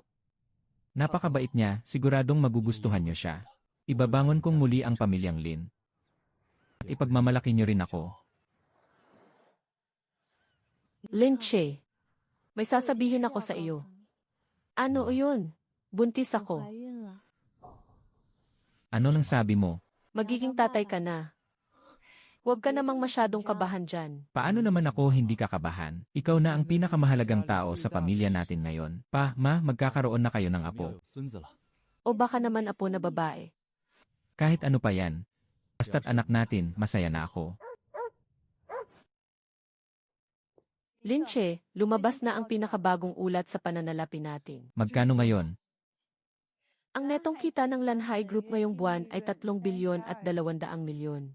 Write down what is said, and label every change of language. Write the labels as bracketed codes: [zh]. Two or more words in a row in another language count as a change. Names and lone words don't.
[tl] Napakabait niya, siguradong magugustuhan niyo siya. Ibabangon kong muli ang pamilyang Lin. At ipagmamalaki niyo rin ako. Lin Che, may sasabihin ako sa iyo. Ano yun? Buntis [zh] 我 [tl] ako. [zh] 怀孕了。 [tl] Ano nang sabi mo? Magiging tatay ka na. Huwag ka namang masyadong kabahan dyan. Paano naman ako hindi kakabahan? Ikaw na ang pinakamahalagang tao sa pamilya natin ngayon. Pa, ma, magkakaroon na kayo ng [zh] 我们要 [tl] apo. [zh] 有孙子了。 [tl] O baka naman apo na babae. Kahit ano pa yan. Basta't anak natin, masaya na ako. Lin Che, lumabas na ang pinakabagong ulat sa pananalapi natin. Magkano ngayon? Ang netong kita ng Lanhai Group ngayong buwan ay 3 bilyon at 200 milyon.